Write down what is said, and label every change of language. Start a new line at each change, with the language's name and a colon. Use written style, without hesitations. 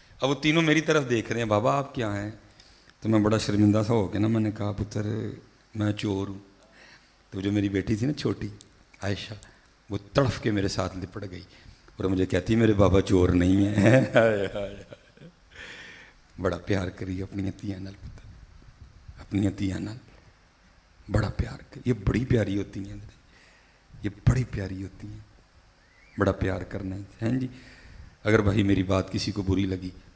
Urdu: اب وہ تینوں میری طرف دیکھ رہے ہیں, بابا آپ کیا ہیں. تو میں بڑا شرمندہ سا ہو کے نا میں نے کہا پتر میں چور ہوں. تو جو میری بیٹی تھی نا چھوٹی عائشہ, وہ تڑف کے میرے ساتھ لپٹ گئی اور مجھے کہتی میرے بابا چور نہیں ہیں.
Punjabi: بڑا پیار کری اپنی تیاں نال پتر, اپنی تیاں نال بڑا پیار کر.
Urdu: یہ بڑی پیاری ہوتی ہیں, یہ بڑی پیاری ہوتی ہیں, بڑا پیار کرنا ہے جی. اگر بھائی میری بات کسی کو بری لگی